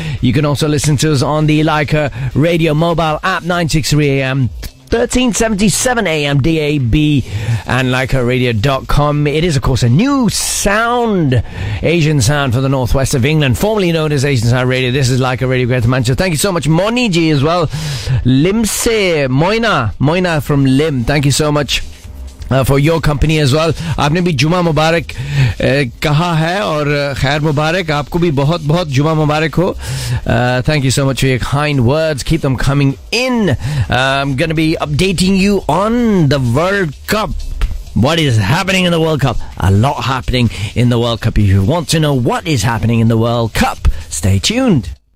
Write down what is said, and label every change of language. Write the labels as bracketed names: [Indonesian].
[English] You can also listen to us on the Leica Radio mobile app, 963 AM, 1377 AM DAB, and LeicaRadio.com. It is, of course, a new sound, Asian sound for the northwest of England, formerly known as Asian Sound Radio. This is Leica Radio Greater Manchester. Thank you so much, Moniji as well. Limse, Moina from Lim. Thank you so much for your company as well. [Hindi] आपने भी जुमा मुबारक कहा है और खैर मुबारक आपको भी बहुत बहुत जुमा मुबारक हो. [English] Thank you so much for your kind words. Keep them coming in. I'm going to be updating you on the World Cup. What is happening in the World Cup? A lot happening in the World Cup. If you want to know what is happening in the World Cup, stay tuned.